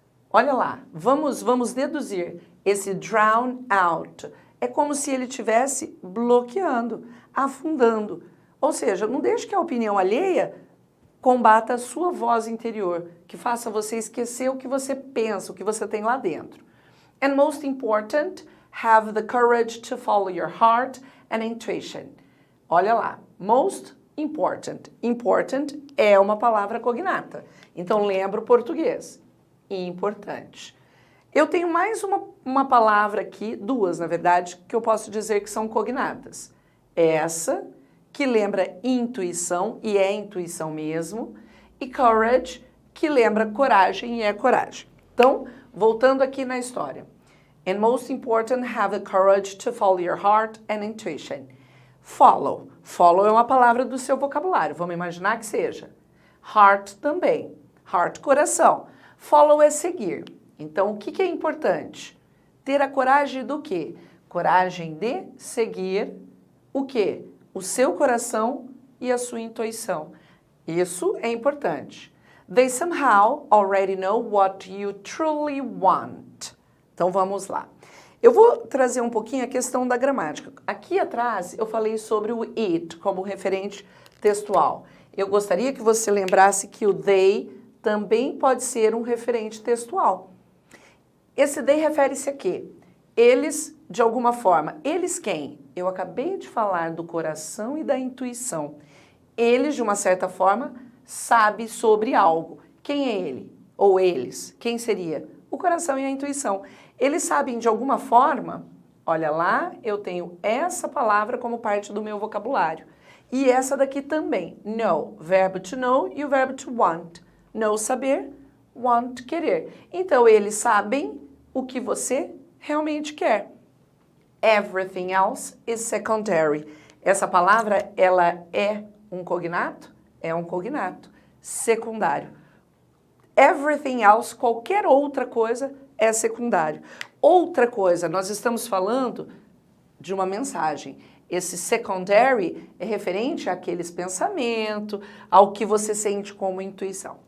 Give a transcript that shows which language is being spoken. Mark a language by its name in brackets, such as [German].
[Portuguese] Olha lá, vamos deduzir. Esse drown out é como se ele estivesse bloqueando, afundando. Ou seja, não deixe que a opinião alheia combata a sua voz interior, que faça você esquecer o que você pensa, o que você tem lá dentro. [English] And most important, have the courage to follow your heart and intuition. [Portuguese] Olha lá, [English] most important. [Portuguese] Important é uma palavra cognata. Então lembra o português. Importante. Eu tenho mais uma palavra aqui, duas na verdade, que eu posso dizer que são cognatas. Essa, que lembra intuição, e é intuição mesmo, e courage, que lembra coragem, e é coragem. Então, voltando aqui na história. [English] And most important, have the courage to follow your heart and intuition. Follow. [Portuguese] Follow é uma palavra do seu vocabulário, vamos imaginar que seja. Heart também. Heart, coração. Follow é seguir. Então, o que é importante? Ter a coragem do quê? Coragem de seguir o quê? O seu coração e a sua intuição. Isso é importante. [English] They somehow already know what you truly want. [Portuguese] Então, vamos lá. Eu vou trazer um pouquinho a questão da gramática. Aqui atrás, eu falei sobre o it como referente textual. Eu gostaria que você lembrasse que o they também pode ser um referente textual. Esse they refere-se a quê? Eles, de alguma forma. Eles quem? Eu acabei de falar do coração e da intuição. Eles, de uma certa forma, sabem sobre algo. Quem é ele? Ou eles? Quem seria? O coração e a intuição. Eles sabem de alguma forma, olha lá, eu tenho essa palavra como parte do meu vocabulário. E essa daqui também, know, verbo to know e o verbo to want. Know, saber, want, querer. Então, eles sabem o que você realmente quer. [English] Everything else is secondary. [Portuguese] Essa palavra, ela é um cognato? É um cognato. Secundário. [English] Everything else, [Portuguese] qualquer outra coisa, é secundário. Outra coisa, nós estamos falando de uma mensagem. Esse secondary é referente àqueles pensamentos, ao que você sente como intuição.